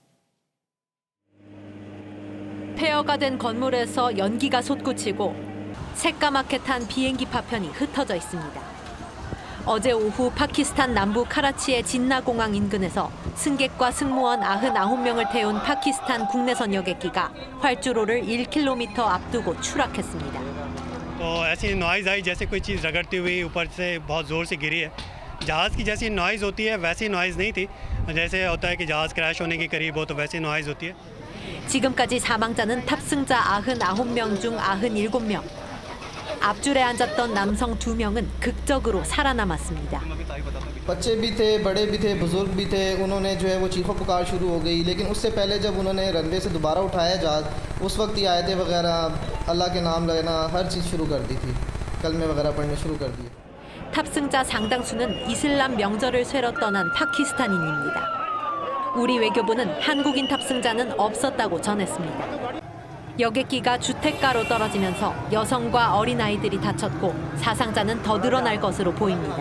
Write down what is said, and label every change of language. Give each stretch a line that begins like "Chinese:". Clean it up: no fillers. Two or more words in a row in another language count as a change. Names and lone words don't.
Korean: 폐허가 된 건물에서 연기가 솟구치고 새까맣게 탄 비행기 파편이 흩어져 있습니다. 어제 오후 파키스탄 남부 카라치의 진나공항 인근에서 승객과 승무원 99명을 태운 파키스탄 국내선 여객기가 활주로를 1km 앞두고 추락했습니다.
Hindi: ऐसी नॉइज आई जैसे कोई चीज़ रगड़ती हुई ऊपर से बहुत ज़ोर से गिरी है। जहाज़ की जैसी नॉइज होती है वैसी नॉइज नहीं थी। जैसे होता है कि जहाज़ क्रैश होने के करीब हो तो वैसी नॉइज होती है।
Korean: 지금까지 사망자는 탑승자 99명 중 97명. 앞줄에 앉았던 남성 2명은 극적으로 살아남았습니다.
Hindi: बच्चे भी थे, बड़े भी थे, बुजुर्ग भी थे। उन्होंने जो है वो चीखों पुकार शुरू हो गई, लेकिन उससे पहले जब उन्होंने रनवे से दोबारा उठाया जहाज, उस वक्त ये आयतें वगैरह, अल्लाह के नाम लेना, हर चीज़ शुरू कर दी थी, कलमे वगैरह पढ़ने शुरू कर दिए।
Korean: 탑승자 상당수는 이슬람 명절을 쇠러 떠난 파키스탄인입니다. 우리 외교부는 한국인 탑승자는 없었다고 전했습니다. 여객기가 주택가로 떨어지면서 여성과 어린아이들이 다쳤고 사상자는 더 늘어날 것으로 보입니다.